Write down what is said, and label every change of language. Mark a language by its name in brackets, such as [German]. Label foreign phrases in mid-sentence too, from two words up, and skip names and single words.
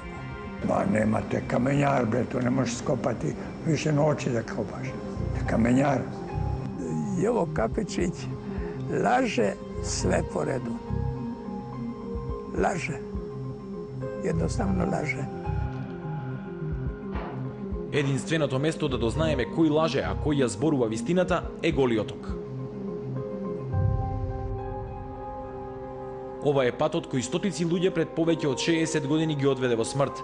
[Serbian] Ba, nemate kamenjar, bre, to ne možeš skopati više noći da kopaš. Kamenjar. Jovo Kapičić laže sve po redu. Laže. Jednostavno laže. [Macedonian] Единственото место да дознаеме кој лаже, а кој ја зборува вистината е Голи оток. Ова е патот кој стотици луѓе пред повеќе од 60 години ги одведе во смрт.